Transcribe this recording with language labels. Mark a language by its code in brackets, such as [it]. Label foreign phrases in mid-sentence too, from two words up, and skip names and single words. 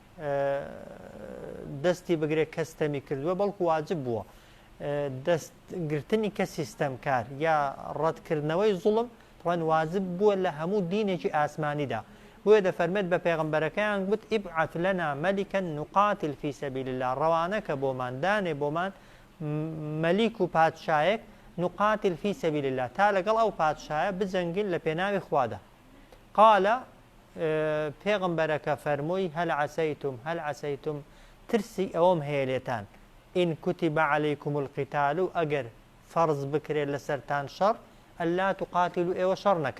[ckb] دەستی بگرێت کەستەمی کردووە بەڵکو واجب بووە دەستگرتنی کە سیستەمکار یا ڕەتکردنەوەی زوڵم ڕەن واجب بووە لە هەموو دینێکی ئاسمانیدا. بۆیە دەفەرمێت بە پێغەمبەرەکەیان گوت [ar] ئیبعث لەنا مەلیکەن نقاتل في سبيل الله [ckb] ڕەوانەکە بۆمان دانێ بۆمان مەلیک و پادشایەک [ar] نقاتل في سبيل الله [ckb] تا لەگەڵ ئەو پادشایە بجەنگین لە پێناوی خوادا. قالە پێغەمبەرەکە فەرمووی [ar] هەل عەسەیتم [ckb] ترسی ئەوەم هەیە لێتان [ar] ئین کوتیبە عەلەیکم القیتال [ckb] و ئەگەر فەرز بکرێت لەسەرتان شەڕ [ar] ئەللا توقاتیلوا [ckb] ئێوە شەڕ نەکەن.